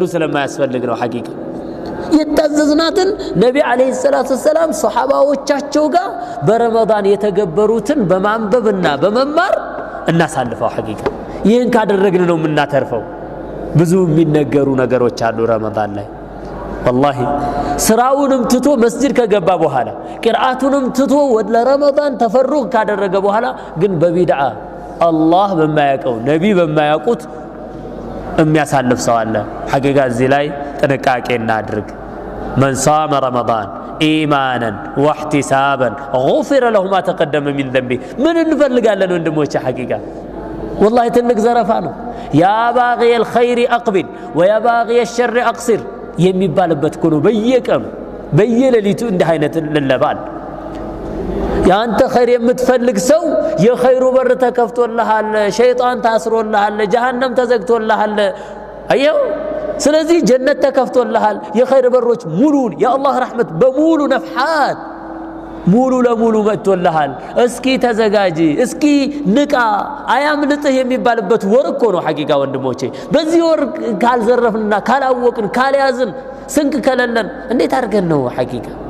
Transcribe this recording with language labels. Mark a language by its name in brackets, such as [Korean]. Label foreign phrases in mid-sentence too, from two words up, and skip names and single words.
[Amharic] ስለማያስፈልግ ነው ሐቂቃ የታዘዝናትን ነብይ [Arabic] عليه الصلاة السلام [Amharic] ሱሐባዎቻቸው ጋር በረመዳን የተገበሩትን በማንበብና በመማር እናሳልፈው ሐቂቃ ይሄን ካደረግን ነው የምናተርፈው ብዙ የሚነገሩ ነገሮች አሉ ረመዳን ላይ والله ስራውንም ትቶ መስጂድ ከገባ በኋላ ቂርአቱንም ትቶ ወደ ረመዳን ተፈሩግ ካደረገ በኋላ ግን በቢድዓ አላህ በማያውቀው ነብይ በማያውቁት የሚያሳልፍ ሰው አለ ሐቂቃ እዚህ ላይ ጥንቃቄ እናድርግ [Arabic] من صام رمضان ايمانا واحتسابا غفر له ما تقدم من ذنبه من [Amharic] እንፈልጋለን ወንድሞቼ ሐቂቃ والله ትልቅ ዘረፋ ነው ያ [Arabic] باغي الخير اقبل ويا باغي الشر اقصر [Amharic] የሚባልበት እኮ ነው በየቀኑ በየሌሊቱ እንደ አይነት ለለባል ያንተ ኸይር የምትፈልግ ሰው የኸይሩ በር ተከፍቶልሃል ሸይጣን ታስሮልሃል ጀሃነም ተዘግቶልሃል አየው ስለዚህ ጀነት ተከፍቶልሃል የኸይር በሮች ሙሉን የአላህ ረህመት በሙሉ ነፍሐት ሙሉ ለሙሉ መጥቶልሃል እስኪ ተዘጋጂ እስኪ ንቃ አያምልጥህ የሚባልበት ወር እኮ ነው ሐቂቃ ወንድሞቼ በዚህ ወር ካልዘረፍንና ካላወቅን ካልያዝን ስንቅ ከለለን እንዴት አድርገን ነው ሐቂቃ